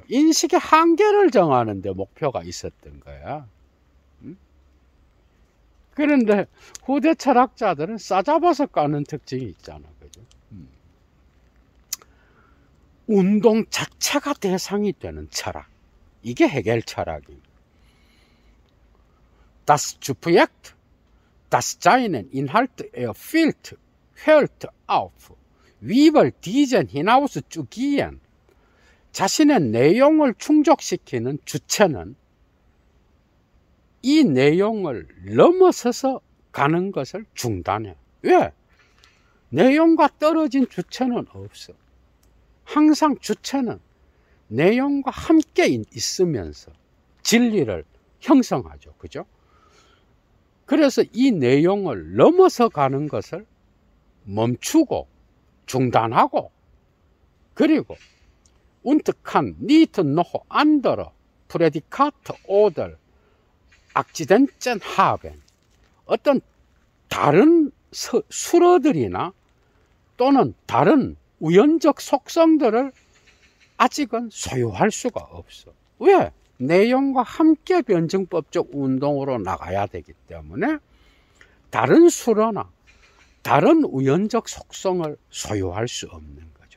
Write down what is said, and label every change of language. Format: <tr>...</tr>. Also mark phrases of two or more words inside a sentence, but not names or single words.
<ko>인식의 한계를 정하는 데 목표가 있었던 거야. 그런데 후대 철학자들은 싸잡아서 까는 특징이 있잖아. 그죠? 운동 자체가 대상이 되는 철학. 이게 해결 철학입니다.</ko> <de>Das Subjekt, das seinen Inhalt erfüllt, hört auf, über diesen hinaus zu gehen.</de> <ko>자신의 내용을 충족시키는 주체는 이 내용을 넘어서서 가는 것을 중단해. 왜? 내용과 떨어진 주체는 없어. 항상 주체는 내용과 함께 있으면서 진리를 형성하죠. 그죠? 그래서 이 내용을 넘어서 가는 것을 멈추고 중단하고 그리고</ko> <de>und kann nicht noch andere Prädikate oder Akzidenten haben.</de> <ko>어떤 다른 수어들이나 또는 다른 우연적 속성들을 아직은 소유할 수가 없어. 왜? 내용과 함께 변증법적 운동으로 나가야 되기 때문에 다른 수로나 다른 우연적 속성을 소유할 수 없는 거죠.</ko>